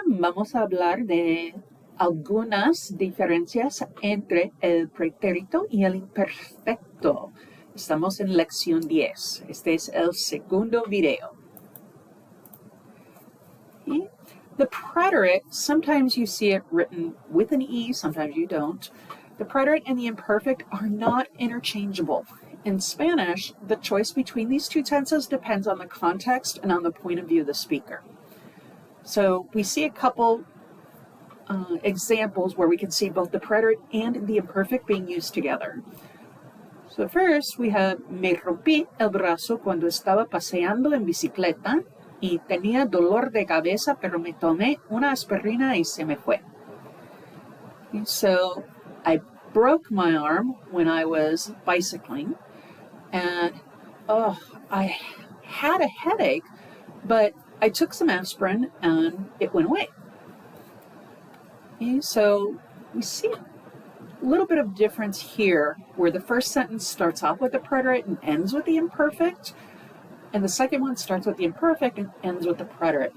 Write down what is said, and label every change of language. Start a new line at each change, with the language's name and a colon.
Spanish: Vamos a hablar de algunas diferencias entre el pretérito y el imperfecto. Estamos en lección 10. Este es el segundo video.
English: Okay. The preterite, sometimes you see it written with an E, sometimes you don't. The preterite and the imperfect are not interchangeable. In Spanish, the choice between these two tenses depends on the context and on the point of view of the speaker. So we see a couple examples where we can see both the preterite and the imperfect being used together. So first we have
Spanish: me rompí el brazo cuando estaba paseando en bicicleta y tenía dolor de cabeza, pero me tomé una aspirina y se me fue.
English: Okay, so I broke my arm when I was bicycling, and I had a headache, but I took some aspirin and it went away. Okay, so we see a little bit of difference here where the first sentence starts off with the preterite and ends with the imperfect, and the second one starts with the imperfect and ends with the preterite.